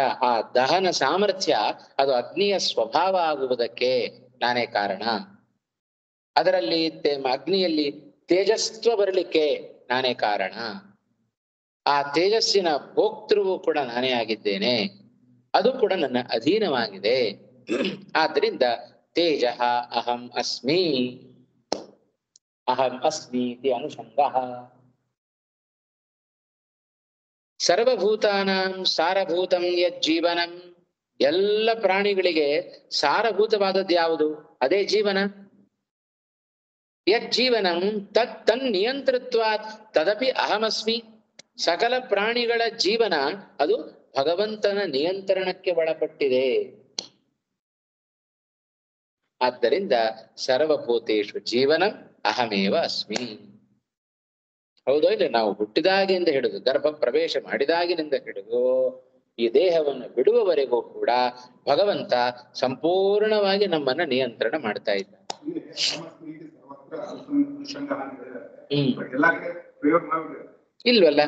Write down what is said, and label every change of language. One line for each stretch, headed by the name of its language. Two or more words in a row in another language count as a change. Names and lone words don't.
Kannada: ಆ ದಹನ ಸಾಮರ್ಥ್ಯ ಅದು ಅಗ್ನಿಯ ಸ್ವಭಾವ ಆಗುವುದಕ್ಕೆ ನಾನೇ ಕಾರಣ. ಅದರಲ್ಲಿ ಅಗ್ನಿಯಲ್ಲಿ ತೇಜಸ್ವ ಬರಲಿಕ್ಕೆ ನಾನೇ ಕಾರಣ. ಆ ತೇಜಸ್ಸಿನ ಭೋಕ್ತೃವು ಕೂಡ ನಾನೇ ಆಗಿದ್ದೇನೆ, ಅದು ಕೂಡ ನನ್ನ ಅಧೀನವಾಗಿದೆ.
Sanskrit: ಆದ್ದರಿಂದ ತೇಜ ಅಹಂ ಅಸ್ಮಿ, ಅಹಂ ಅಸ್ಮಿ ಇತಿ ಅನುಷಂಗ. ಸರ್ವಭೂತಾನಾಂ ಸಾರಭೂತಂ ಯಜ್ಜೀವನಂ,
Kannada: ಎಲ್ಲ ಪ್ರಾಣಿಗಳಿಗೆ ಸಾರಭೂತವಾದದ್ದು ಯಾವುದು? ಅದೇ ಜೀವನ.
Sanskrit: ಯಜ್ಜೀವನಂ ತನ್ನಿಯಂತೃತ್ವಾತ್ ತದಪಿ ಅಹಮಸ್ಮಿ.
Kannada: ಸಕಲ ಪ್ರಾಣಿಗಳ ಜೀವನ ಅದು ಭಗವಂತನ ನಿಯಂತ್ರಣಕ್ಕೆ ಒಳಪಟ್ಟಿದೆ.
Sanskrit: ಆದ್ದರಿಂದ ಸರ್ವಭೂತೇಷು ಜೀವನಂ ಅಹಮೇವ ಅಸ್ಮಿ.
Kannada: ಹೌದೋ ಇಲ್ಲ? ನಾವು ಹುಟ್ಟಿದಾಗಿನಿಂದ ಹಿಡಿದು ಗರ್ಭ ಪ್ರವೇಶ ಮಾಡಿದಾಗಿನಿಂದ ಹಿಡಿದು ಈ ದೇಹವನ್ನು ಬಿಡುವವರೆಗೂ ಕೂಡ ಭಗವಂತ ಸಂಪೂರ್ಣವಾಗಿ ನಮ್ಮನ್ನ ನಿಯಂತ್ರಣ ಮಾಡ್ತಾ ಇದ್ದ. ಇಲ್ವಲ್ಲ?